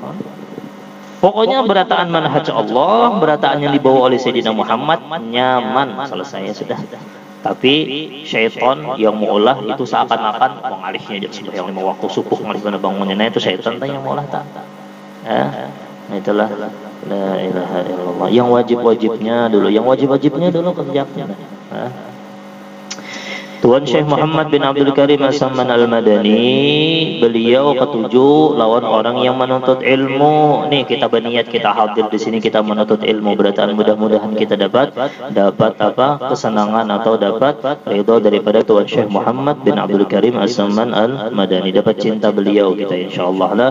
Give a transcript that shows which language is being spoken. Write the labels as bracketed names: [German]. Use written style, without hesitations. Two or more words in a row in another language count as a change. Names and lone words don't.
[Banjar] Pokoknya berataan manhaj Allah, berataan yang dibawa oleh Sayyidina Muhammad nyaman selesai sudah. Tapi syaitan yang maulah itu seakan-akan mengalihnya aja sembahyang 5 waktu subuh ngalih bangunnya itu syaitan yang maulah tak. Itulah [Arabic] la ilaha illallah [Banjar] yang wajibnya dulu kerjakan. Tuan Syekh Muhammad bin Abdul Karim As-Samman Al-Madani beliau ketujuh lawan orang yang menuntut ilmu. Nih kita berniat kita hadir di sini kita menuntut ilmu berataan mudah-mudahan kita dapat apa kesenangan atau dapat ridha daripada Tuan Syekh Muhammad bin Abdul Karim As-Samman Al-Madani dapat cinta beliau kita insyaallah lah.